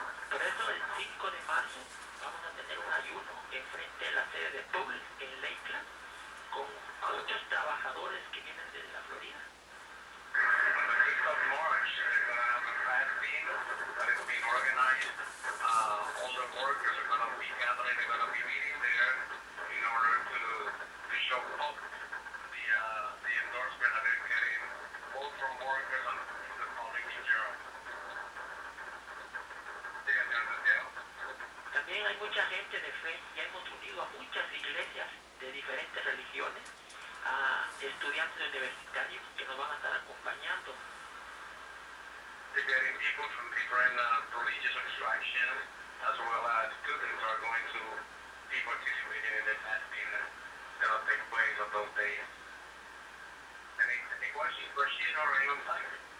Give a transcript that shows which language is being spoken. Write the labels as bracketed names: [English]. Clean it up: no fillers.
[Spanish] Por eso el 5 de marzo vamos a tener un ayuno enfrente de la sede de Publix en Lakeland con muchos trabajadores que vienen de la Florida. [English] On the 5th of March, they're going to have a fasting that is being organized. All the workers are going to be gathering, they're going to be meeting there in order to show up the endorsement that they're getting both from workers and the public in general. [Spanish] Díganme, Santiago. También hay mucha gente de fe, ya hemos unido a muchas iglesias de diferentes religiones, a estudiantes universitarios que nos van a estar acompañando. [English] They're getting people from different religious extractions as well as students are going to be participating in the fasting that will take place on those days. Any questions for Sheena or anyone else?